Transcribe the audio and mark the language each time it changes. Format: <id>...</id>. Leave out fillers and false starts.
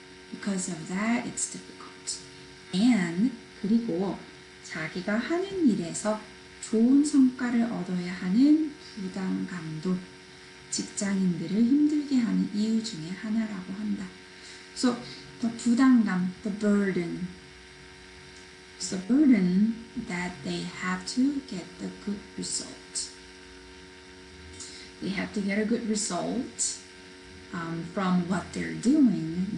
<en>Because of that, it's difficult.</en> <ko>And 그리고 자기가 하는 일에서 좋은 성과를 얻어야 하는 부담감도 직장인들을 힘들게 하는 이유 중에 하나라고 한다.</ko> <en>So the 부담감, the burden. It's the burden that they have to get the good result. They have to get a good result from what they're doing.</en>